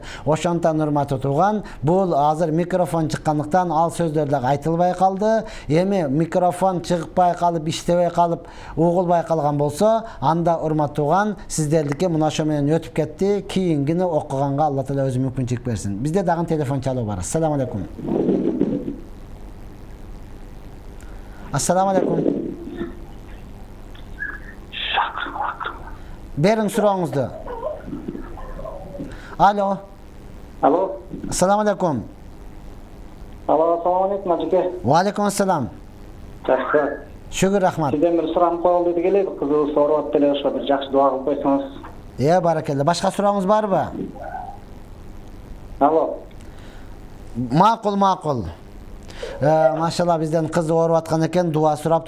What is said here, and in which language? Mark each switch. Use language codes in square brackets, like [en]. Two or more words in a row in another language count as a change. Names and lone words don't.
[ky] Ошондон урматтуу турган, бул азыр микрофон чыккандыктан ал сөздөр дагы айтылбай калды. Эми микрофон чыгпай калып, иштебей калып, угулбай калган болсо, анда урматтууган сиздердики мына ошо менен өтүп кетти. Кийингини окуганга Алла Таала өзү мүмкүнчүлүк берсин. Бизде дагы телефон чалуу бар. [ar] السلام عليكم. السلام عليكم. [ky] Берин сурооңузду. Алло. Алло. [ar] السلام عليكم. [ky] Алло, [ar] السلام عليكم ажеке. وعليكم السلام. [ky] Жакшы. Шүгүр, рахмат. Сизден бир сурамын коелу деди келе, кызыбыз ооруп атты эле, ошо бир жакшы дуа кылып койсоңуз. Баракелла. Башка сурооңуз барбы? Алло. Макул. Машалла бизден кыз ооруп аткан экен, дуа сураптыр.